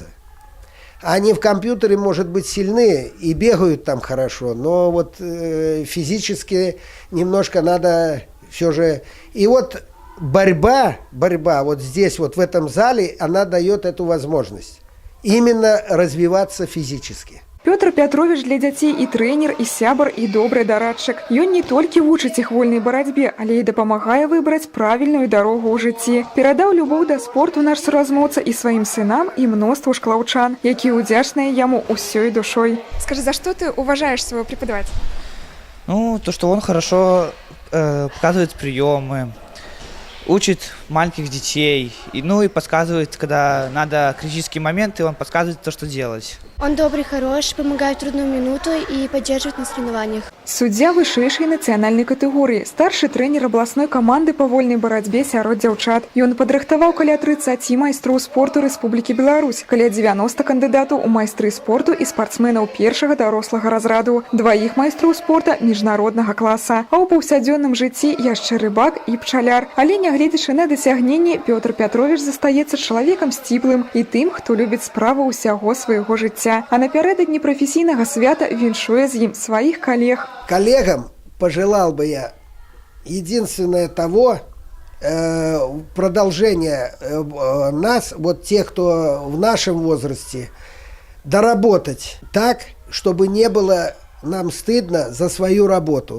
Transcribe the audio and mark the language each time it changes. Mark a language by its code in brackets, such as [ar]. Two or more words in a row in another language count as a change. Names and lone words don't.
[ru] Они в компьютере, может быть, сильны и бегают там хорошо, но физически немножко надо все же... И борьба здесь, в этом зале, она дает эту возможность именно развиваться физически. [be] Пётр Пятрович для дзяцей і трэнер, і сябар, і добры дарадчык. Ён не толькі вучыць іх вольнай барацьбе, але і дапамагае выбраць правільную дарогу ў жыцці. Перадаў любоў да спорту наш суразмоўца і сваім сынам, і мноству шклаўчан, якія ўдзячныя яму ўсёй душой. [ru] Скажи, за что ты уважаешь своего преподавателя? То, что он хорошо показывает приемы, учит маленьких детей, и подсказывает, когда надо критические моменты, он подсказывает то, что делать. Он добрый, хороший, помогает в трудную минуту и поддерживает на соревнованиях. [be] Суддзя вышэйшай нацыянальнай катэгорыі, старшы трэнер абласной каманды па вольнай барацьбе сярод дзяўчат. Ён падрыхтаваў каля 30 майстроў спорту Рэспублікі Беларусь, каля 90 кандыдатаў у майстры спорту і спартсменаў першага дарослага разраду, 2 майстроў спорта міжнароднага класа. А ў паўсядзённым жыцці яшчэ рыбак і пчаляр. Але нягледзячы на дасягненні, Пётр Пятрович застаецца чалавекам сціплым і тым, хто любіць справу ўсяго свайго жыцця. А напярэдадні прафесійнага свята віншуе з ім сваіх калег. [ru] Коллегам пожелал бы я единственное того, продолжение нас, тех, кто в нашем возрасте, доработать так, чтобы не было нам стыдно за свою работу.